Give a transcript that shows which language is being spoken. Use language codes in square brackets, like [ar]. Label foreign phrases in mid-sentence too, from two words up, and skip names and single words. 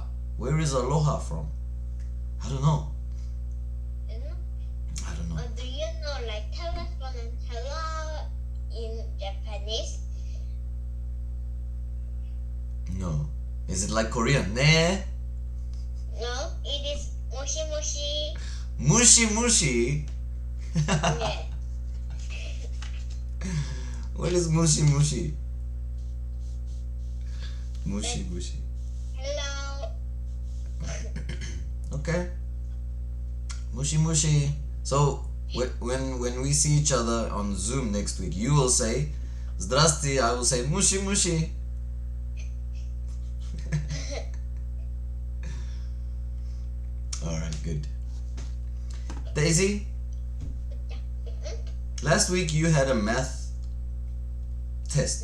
[en] Where is aloha from? I don't know. You know? I don't know. Or do you know like telephone and hello in Japanese? No. Is it like Korean? Ne? No, it is [ja] もしもし. もしもし. Yeah. [en] What is [ja] もしもし? もしもし. [en] Hello. [ja] Okay. もしもし. [en] So when we see each other on Zoom next week, you will say Zdrasti, I will say [ja] もしもし. [en] Alright, good. Daisy, last week you had a math test.